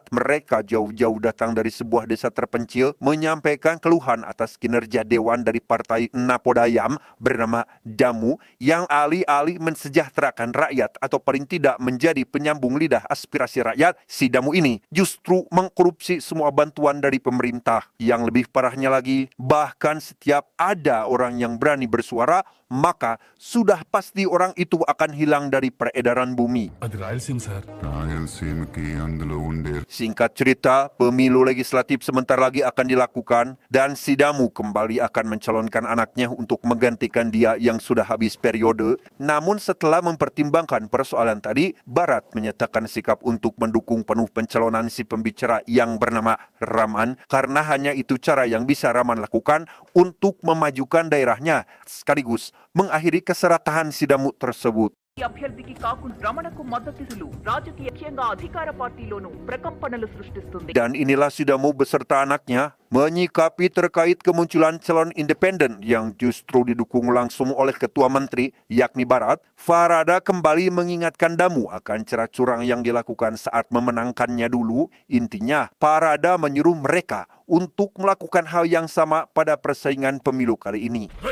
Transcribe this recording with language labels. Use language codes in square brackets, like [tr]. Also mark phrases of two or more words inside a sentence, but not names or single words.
[id] Mereka jauh-jauh datang dari sebuah desa terpencil, menyampaikan keluhan atas kinerja dewan dari Partai Napodayam bernama Damu, yang alih-alih mensejahterakan rakyat atau paling tidak menjadi penyambung lidah aspirasi rakyat, si Damu ini justru mengkorupsi semua bantuan dari pemerintah. Yang lebih parahnya lagi, bahkan setiap ada orang yang berani bersuara, maka sudah pasti orang itu akan hilang dari peredaran bumi. [te] అది రాయలసీమ సార్ రాయలసీమకి అందులో ఉండే [id] Singkat cerita, pemilu legislatif sebentar lagi akan dilakukan dan si Damu kembali akan mencalonkan anaknya untuk menggantikan dia yang sudah habis periode. Namun setelah mempertimbangkan persoalan tadi, Barat menyatakan sikap untuk mendukung penuh pencalonan si pembicara yang bernama Raman, karena hanya itu cara yang bisa Raman lakukan untuk memajukan daerahnya, sekaligus mengakhiri keserakahan si Damu tersebut. [te] ఈ అభ్యర్థికి కాకుండా రమణకు మద్దతులు రాజకీయంగా అధికార పార్టీలోనూ ప్రకంపనలు సృష్టిస్తుంది. [id] Dan inilah si Damu beserta anaknya menyikapi terkait kemunculan calon independen yang justru didukung langsung oleh Ketua Menteri, yakni Barat. Parada kembali mengingatkan Damu akan cara curang yang dilakukan saat memenangkannya dulu. Intinya, Parada menyuruh mereka untuk melakukan hal yang sama pada persaingan pemilu kali ini.